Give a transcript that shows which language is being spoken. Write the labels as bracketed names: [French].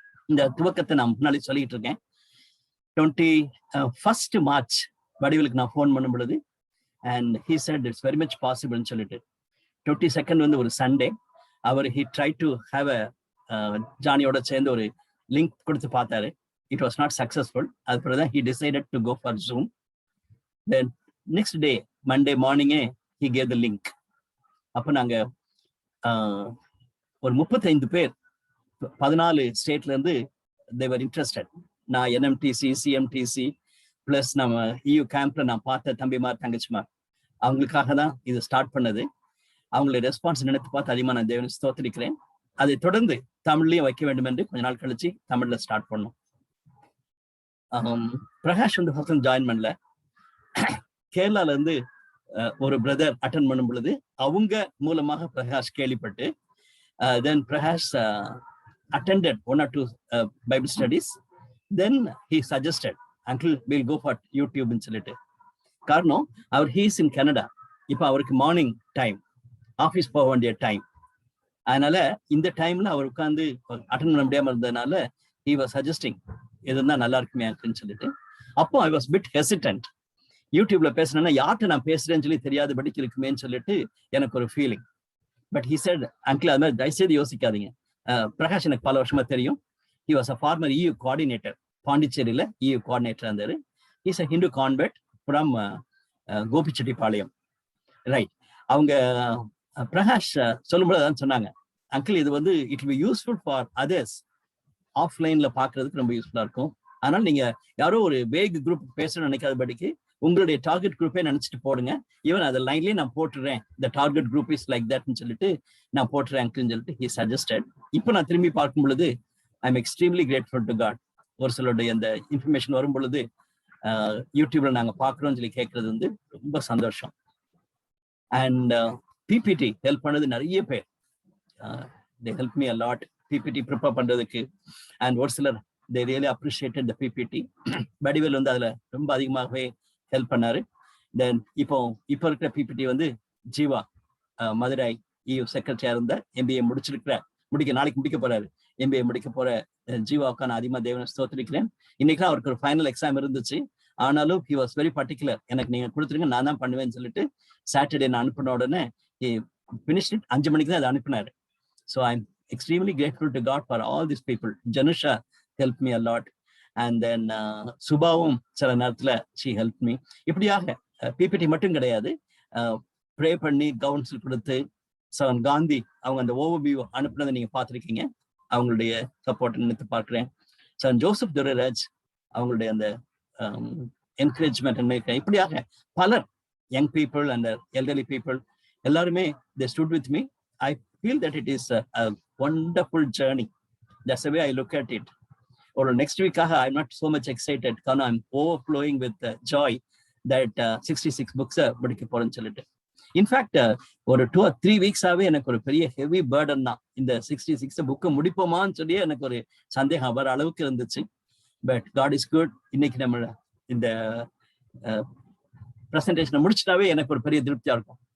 [Tamil] இந்த துவக்கத்தை நான் முன்னாடி சொல்லிட்டு இருக்கேன். 21st March வடிவேலுக்கு நான் ஃபோன் பண்ணும் பொழுது [English] and he said it's very much possible [Tamil] ன்னு சொல்லிட்டு 22nd வந்து ஒரு Sunday our [English] he tried to have a [Tamil] ஜானியோட சேர்ந்து ஒரு லிங்க் கொடுத்து பார்த்தாரு. [English] It was not successful. அதுக்கப்புறம் he decided to go for Zoom. Then next day Monday morning he gave the link. [Tamil] அப்ப நாங்க ஒரு 35 பேர் 14 ஸ்டேட்ல இருந்து [English] they were interested. [Tamil] நான் NMTC, CMTC பிளஸ் நம்ம EU கேம்ப்ல நான் பார்த்த தம்பிமார் தங்கச்சிமார் அவங்களுக்காக தான் இது ஸ்டார்ட் பண்ணது. அவங்களுடைய ரெஸ்பான்ஸ் நினைத்து பார்த்து அதிகமாக நான் தேவனை ஸ்தோத்திரிக்கிறேன். அதை தொடர்ந்து தமிழ்லயும் வைக்க வேண்டும் என்று கொஞ்ச நாள் கழிச்சு தமிழ்ல ஸ்டார்ட் பண்ணோம். பிரகாஷ் வந்து ஃபர்ஸ்ட் ஜாயின் பண்ணல. கேரளால இருந்து ஒரு பிரதர் அட்டன் பண்ணும் பொழுது அவங்க மூலமாக பிரகாஷ் கேள்விப்பட்டு [English] then Prakash attended 1 or 2 Bible studies. Then he suggested, uncle we'll go for YouTube [Tamil] ன்னு சொல்லிட்டு. காரணம் அவர் [English] he's in Canada. [Tamil] இப்போ அவருக்கு மார்னிங் டைம், ஆஃபீஸ் போக வேண்டிய டைம். அதனால இந்த டைம்ல அவர் உட்காந்து அட்டன் பண்ண முடியாம இருந்ததுனால [English] he was suggesting [Tamil] எதுனா நல்லா இருக்குமே அப்படின்னு சொல்லிட்டு. [English] அப்போ I was bit hesitant. [Tamil] யூடியூப்ல பேசுனேன்னா யார்கிட்ட நான் பேசுறேன்னு சொல்லி தெரியாதபடிக்கு இருக்குமேன்னு சொல்லிட்டு எனக்கு ஒரு feeling. But [English] he said, [Tamil] uncle அது மாதிரி தயவுசெய்து யோசிக்காதீங்க. பிரகாஷ் எனக்கு பல வருஷமா தெரியும். [English] he was a former EU coordinator. [Tamil] பாண்டிச்சேரியில EU coordinator இருந்தாரு. [English] he's a Hindu convert from Gobichettipalayam. Right. [Tamil] அவங்க பிரகாஷ் சொல்லும்போது அதான் சொன்னாங்க, அங்கிள் இது வந்து [English] it will be useful for others, [Tamil] ஆஃப்லைன்ல பாக்குறதுக்கு ரொம்ப யூஸ்ஃபுல்லா இருக்கும். அதனால நீங்க யாரோ ஒரு வேக் குரூப் பேசணும்னு நினைக்காதபடிக்கு உங்களுடைய டார்கெட் குரூப்பே நினைச்சிட்டு போடுங்க. ஈவன் அதை லைன்லயே நான் போட்டுறேன், இந்த டார்கெட் குரூப் இஸ் லைக் தட்னு சொல்லிட்டு நான் போட்டுறேன் அங்கிள்னு சொல்லிட்டு [English] he suggested. [Tamil] இப்போ நான் திரும்பி பார்க்கும் பொழுது [English] I am extremely grateful to God. [Tamil] ஒரு சிலருடைய அந்த இன்ஃபர்மேஷன் வரும் பொழுது யூடியூப்ல நாங்க பாக்குறோம்னு சொல்லி கேட்கறது வந்து ரொம்ப சந்தோஷம். அண்ட் பிபிடி ஹெல்ப் பண்ணது நிறைய பேர். [English] they helped me a lot PPT prepare பண்றதுக்கு. And [Tamil] ஒரு சிலர் [English] they really appreciated the PPT. [Tamil] Vadivel வந்து அதுல ரொம்ப அதிகமாகவே ஹெல்ப் பண்ணாரு. தென் இப்போ இருக்கிற பிபிடி வந்து ஜீவா மதுரை EU செக்ரட்டரியா இருந்த MBA நாளைக்கு முடிக்க போறாரு. MBA முடிக்க போற ஜீவாவுக்கு நான் அதிகமா தேவனை ஸ்தோத்திரிக்கிறேன். இன்னைக்கு அவருக்கு ஒரு ஃபைனல் எக்ஸாம் இருந்துச்சு. [English] ஆனாலும் he was very particular. [Tamil] எனக்கு நீங்க கொடுத்துருங்க, நான் தான் பண்ணுவேன்னு சொல்லிட்டு சாட்டர்டே நான் அனுப்பின உடனே [English] he finished it. [Tamil] 5 மணிக்கு தான் அதை அனுப்பினாரு. [English] So I'm extremely grateful to God for all these people. Janusha helped me a lot. And then சுபாவும் [Tamil] சில நேரத்துல [English] she helped me. [Tamil] இப்படியாக பிபிடி மட்டும் கிடையாது, ப்ரே பண்ணி கவுன்சில் கொடுத்து சவன் காந்தி அவங்க அந்த ஓவர்வியூ அனுப்புனதை நீங்க பார்த்துருக்கீங்க. அவங்களுடைய சப்போர்ட் நினைத்து பார்க்கிறேன். சவன் ஜோசப் துரைராஜ் அவங்களுடைய அந்த என்கரேஜ்மெண்ட் நினைக்கிறேன். இப்படியாக பலர் young people and elderly people எல்லாருமே [English] they stood with me. I feel that it is a wonderful journey. That's the way I look at it. Or next week I'm not so much excited because I'm overflowing with joy that 66 books [Tamil] படிக்க போறேன்னு சொல்லிட்டு. In fact ஒரு 2 or 3 வீக்ஸாவே எனக்கு ஒரு பெரிய heavy burden தான். இந்த 66 புக்கை முடிப்போமான்னு சொல்லி எனக்கு ஒரு சந்தேகம் வர அளவுக்கு இருந்துச்சு. [English] But God is good. [Tamil] இன்னைக்கு நம்ம இந்த பிரசன்டேஷனை முடிச்சிட்டாவே எனக்கு ஒரு பெரிய திருப்தியா இருக்கும்.